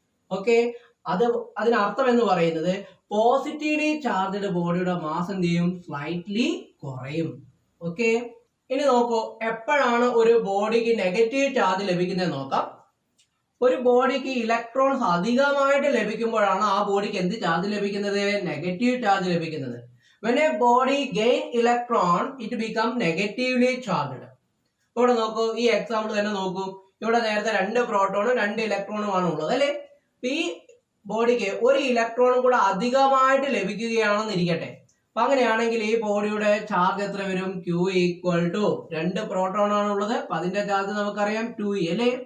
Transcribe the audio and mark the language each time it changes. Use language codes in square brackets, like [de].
[ml] Okay, അതിനർത്ഥം എന്ന് പറയുന്നത് പോസിറ്റീവ്ലി ചാർജ്ഡ് ബോഡിയുടെ മാസ് എന്ത് ചെയ്യും? സ്ലൈറ്റ്ലി കുറയും. ഓക്കെ, ഇനി നോക്കൂ, എപ്പോഴാണ് ഒരു ബോഡിക്ക് നെഗറ്റീവ് ചാർജ് ലഭിക്കുന്നത് നോക്കാം. ഒരു ബോഡിക്ക് ഇലക്ട്രോൺസ് അധികമായിട്ട് ലഭിക്കുമ്പോഴാണ് ആ ബോഡിക്ക് എന്ത് ചാർജ് ലഭിക്കുന്നത്? നെഗറ്റീവ് ചാർജ് ലഭിക്കുന്നത്. [en] When a body gain electron, it become negatively charged. [ml] ഇവിടെ നോക്കൂ, ഈ എക്സാമ്പിൾ തന്നെ നോക്കൂ. ഇവിടെ നേരത്തെ 2 പ്രോട്ടോണും 2 ഇലക്ട്രോണും ആണ് ഉള്ളത് അല്ലെ? ഈ ബോഡിക്ക് ഒരു ഇലക്ട്രോണും കൂടെ അധികമായിട്ട് ലഭിക്കുകയാണെന്ന് ഇരിക്കട്ടെ. അപ്പൊ അങ്ങനെയാണെങ്കിൽ ഈ ബോഡിയുടെ ചാർജ് എത്ര വരും? q = 2 പ്രോട്ടോൺ ആണ് ഉള്ളത്, അപ്പൊ അതിന്റെ ചാർജ് നമുക്കറിയാം 2e അല്ലെ?